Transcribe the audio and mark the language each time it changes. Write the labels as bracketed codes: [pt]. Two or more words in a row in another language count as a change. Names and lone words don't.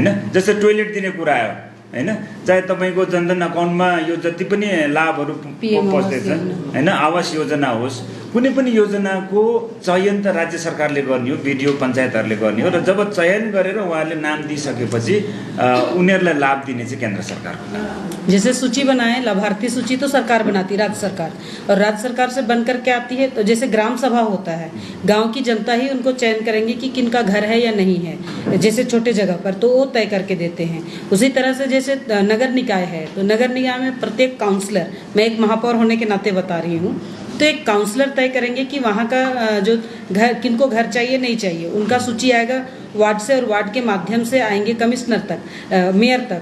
[ne] जस्तै टोइलेट दिने कुरा आयो होइन, चाहे तपाईँको जनधन अकाउन्टमा यो जति पनि लाभहरू पस्दैछ होइन, आवास योजना होस्, कुनै पनि योजनाको चयन त राज्य सरकारले गर्ने हो, बिडिओ पञ्चायतहरूले गर्ने हो। र जब चयन गरेर उहाँहरूले नाम दिइसकेपछि उनीहरूलाई लाभ दिने चाहिँ केन्द्र सरकार। [hi] जैसे सूची बनाए, लाभार्थी सूची तो सरकार बनाती है, राज्य सरकार, और राज्य सरकार से बनकर के आती है। तो जैसे ग्राम सभा होता है, गांव की जनता ही उनको चयन करेंगे कि किनका घर है या नहीं है, जैसे छोटे जगह पर तो वो तय करके देते हैं। उसी तरह से जैसे नगर निकाय है तो नगर निकाय में प्रत्येक काउंसलर, मैं एक महापौर होने के नाते बता रही हूँ, तो एक काउंसलर तय करेंगे कि वहाँ का जो घर किनको घर चाहिए नहीं चाहिए, उनका सूची आएगा वार्ड से, और वार्ड के माध्यम से आएंगे कमिश्नर तक, मेयर तक।